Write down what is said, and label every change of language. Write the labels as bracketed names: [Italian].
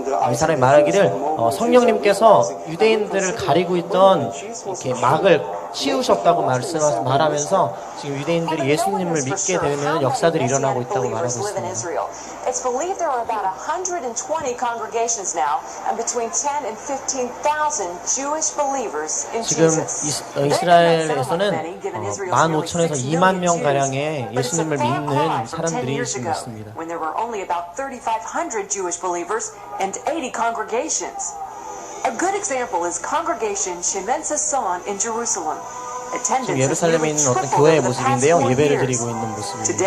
[Korean] 이 사람이 말하기를 성령님께서 유대인들을 가리고 있던 이렇게 막을 치우셨다고 말하면서 지금 유대인들이 예수님을 믿게 되는 역사들이 일어나고 있다고 말하고 있습니다. [English] It's believed there are about 120 congregations now and between 10 and 15,000 Jewish believers in Jesus. [Korean] 지금 이스라엘에서는 15,000에서 2만 명 가량의 예수님을 믿는 사람들이 지금 있습니다. [English] When there were only about 3,500 Jewish believers and 80 congregations. A good example is Congregation Shemen Sasson in Jerusalem. [Korean] 지금 예루살렘에 있는 어떤 교회의 모습인데요. 예배를 드리고 있는 모습입니다.